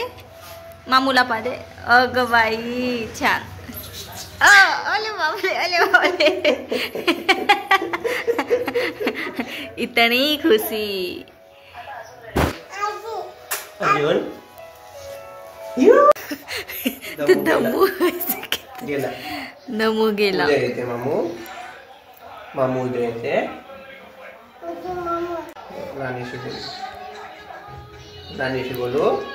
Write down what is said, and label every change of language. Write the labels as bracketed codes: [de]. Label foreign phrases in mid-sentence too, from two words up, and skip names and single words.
[mr] मामूला पादे. अग बाई छान. अले बाबले, अले बाबले. इतनी खुशी. नमू गेला. मामू मामू उद्या येते. नानीशी बोलू.